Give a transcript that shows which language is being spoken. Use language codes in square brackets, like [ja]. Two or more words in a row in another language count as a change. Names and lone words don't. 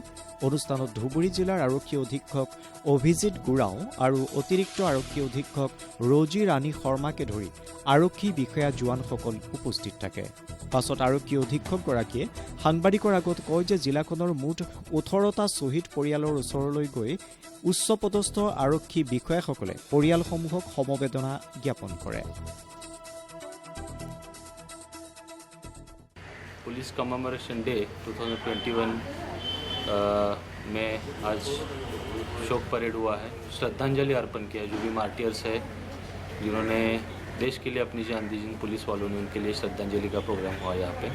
[as] অনুষ্ঠানত ধুবুৰী জিলাৰ আৰক্ষী অধীক্ষক অভিজিত গুৰাও আৰু অতিৰিক্ত আৰক্ষী অধীক্ষক ৰজি ৰাণী শৰ্মাকে ধৰি আৰক্ষী বিষয়া জোৱানসকল উপস্থিত থাকে। পাছত আৰক্ষী অধীক্ষকগৰাকীয়ে সাংবাদিকৰ আগত কয় যে জিলাখনৰ মুঠ 18টা শ্বহীদ পৰিয়ালৰ ওচৰলৈ গৈ উচ্চপদস্থ আৰক্ষী বিষয়াসকলে পৰিয়ালসমূহক সমবেদনা জ্ঞাপন কৰে। [hi] पुलिस कमेमोरेशन डे 2021 में आज शोक परेड हुआ है। श्रद्धांजलि अर्पण किया जो भी मार्टियर्स है जिन्होंने देश के लिए अपनी जान दी, जिन पुलिस वालों ने, उनके लिए श्रद्धांजलि का प्रोग्राम हुआ यहाँ पे।